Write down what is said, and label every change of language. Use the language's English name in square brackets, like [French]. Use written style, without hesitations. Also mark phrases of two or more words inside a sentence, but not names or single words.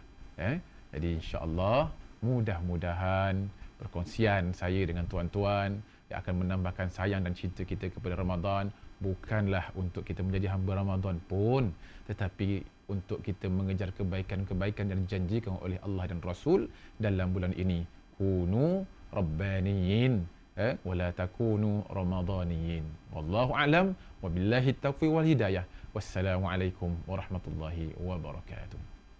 [Malay] Jadi insya-Allah mudah-mudahan perkongsian saya dengan tuan-tuan yang akan menambahkan sayang dan cinta kita kepada Ramadan, bukanlah untuk kita menjadi hamba Ramadan pun, tetapi untuk kita mengejar kebaikan-kebaikan yang dijanjikan oleh Allah dan Rasul dalam bulan ini. [Arabic] كونوا ربانيين ولا تكونوا رمضانيين. والله أعلم، وبالله التوفيق والهداية. والسلام عليكم ورحمة الله وبركاته.